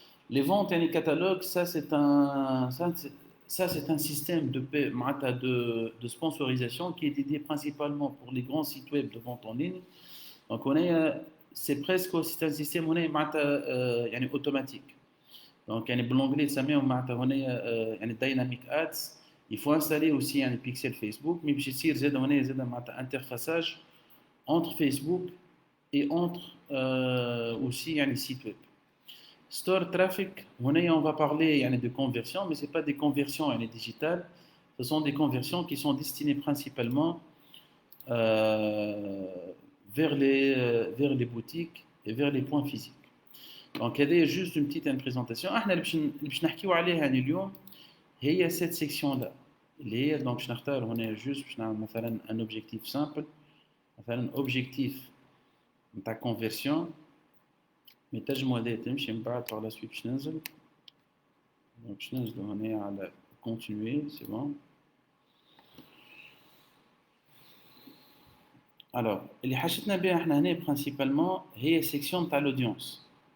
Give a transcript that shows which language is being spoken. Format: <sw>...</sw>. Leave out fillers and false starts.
<fr>Les ventes et les catalogues, ça, c'est un système de sponsorisation qui est dédié principalement pour les grands sites web de vente en ligne. Donc, c'est presque c'est un système automatique. Donc,</fr> <ar>بالانجلي تسميه معناتها</ar> <fr>dynamic ads. Il faut installer aussi un pixel Facebook, mais</fr> <ar>باش يصير زاد معناتها</ar> <fr>interfaçage entre Facebook et entre aussi un site web. Store traffic, on va parler de conversion, mais ce n'est pas des conversions digitales, ce sont des conversions qui sont destinées principalement euh, vers les boutiques et vers les points physiques. Donc, il y a juste une petite présentation.</fr> <ar>اللي باش نحكيو عليها اليوم هي</ar> <fr>cette section-là. Donc, je</fr> <ar>نختار هنا</ar> <fr>juste</fr> <ar>باش نعمل مثلا</ar> <fr>un objectif simple, مثلا objectif نتاع conversion. Mais</fr> <ar>تنجموا هذا تمشي من بعد</ar> <fr>par la suite</fr> <ar>باش ننزل.</ar> <fr>Donc</fr> <ar>باش ننزلوا هنا على</ar> <fr>continuer, c'est bon. Alors,</fr> <ar>اللي حشتنا بها احنا هنا</ar> <fr>principalement</fr> <ar>هي section تاع l'audience.</ar>